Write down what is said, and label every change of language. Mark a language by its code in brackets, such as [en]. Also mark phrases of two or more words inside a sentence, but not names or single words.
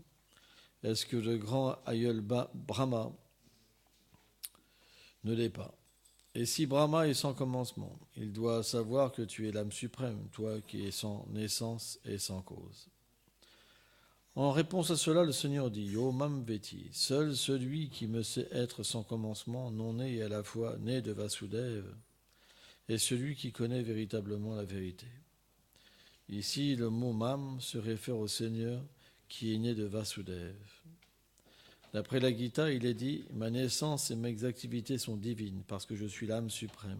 [fr] Est-ce que le grand aïeul Brahma ne l'est pas? Et si Brahma est sans commencement, il doit savoir que tu es l'âme suprême, toi qui es sans naissance et sans cause. En réponse à cela, le Seigneur dit: [sa] यो मां वेत्ति, [fr] seul celui qui me sait être sans commencement, non né et à la fois né de Vasudeva, est celui qui connaît véritablement la vérité. Ici, le mot mam se réfère au Seigneur qui est né de Vasudeva. D'après la Gita, il est dit: ma naissance et mes activités sont divines parce que je suis l'âme suprême.